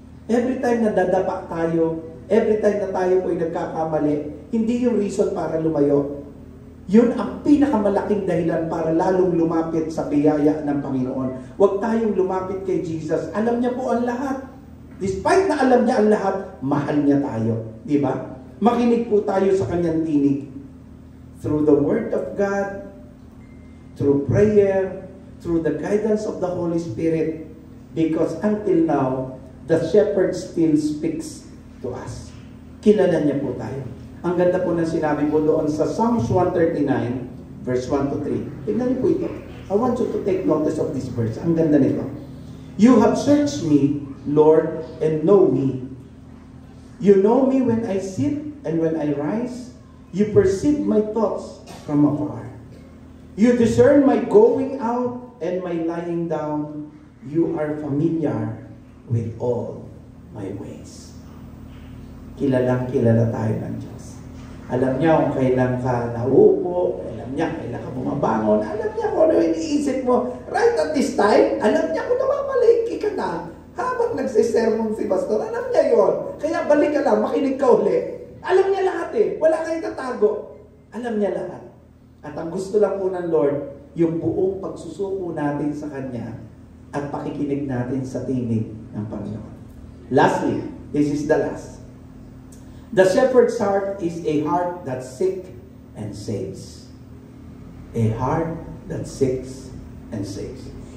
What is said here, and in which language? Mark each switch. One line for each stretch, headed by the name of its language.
English: Every time
Filipino: na dadapa tayo,
English: every time
Filipino: na tayo po ay nagkakamali, hindi yung reason para lumayo. Yun ang pinakamalaking dahilan para lalong lumapit sa biyaya ng Panginoon. Huwag tayong lumapit kay Jesus. Alam niya po ang lahat. Despite na alam niya ang lahat, mahal niya tayo. Di ba? Makinig po tayo sa Kanyang tinig.
English: Through the Word of God, through prayer, through the guidance of the Holy Spirit. Because until now, the Shepherd still speaks to us.
Filipino: Kilala niya po tayo. Ang ganda po ng sinabi po doon sa Psalms 139, verse 1 to 3. Tignan niyo po ito.
English: I want you to take notice of this verse.
Filipino: Ang ganda nito.
English: You have searched me, Lord, and know me. You know me when I sit and when I rise. You perceive my thoughts from afar. You discern my going out and my lying down. You are familiar with all my ways.
Filipino: Kilalang kilala tayo ng Diyos. Alam niya kung kailan ka nauupo, alam niya kailan ka bumabangon, alam niya kung ano yung iniisip mo.
English: Right at this time,
Filipino: alam niya kung namamaliki ka na. Habang nagsisermon si Pastor, alam niya yon. Kaya balik ka lang, makinig ka uli. Alam niya lahat eh. Wala kayong tatago. Alam niya lahat. At ang gusto lang po ng Lord, yung buong pagsusuko natin sa Kanya at pakikinig natin sa tinig ng Panginoon.
English: Lastly, this is the last. The shepherd's heart is a heart that seeks and saves. A heart that seeks and saves.